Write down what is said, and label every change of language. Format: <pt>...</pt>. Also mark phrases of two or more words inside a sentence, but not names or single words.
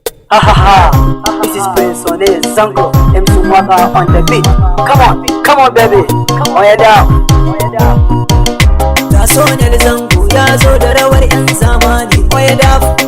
<en>Ha, ha, ha. This is Prince One Zango, M C Waka on the beat. Come on, come on, baby. Oh, yeah, down.</en> <ha>Ga Sonel Zango ya zo da rawar 'yan zamani.</ha> <en>Oh, yeah, down.</en>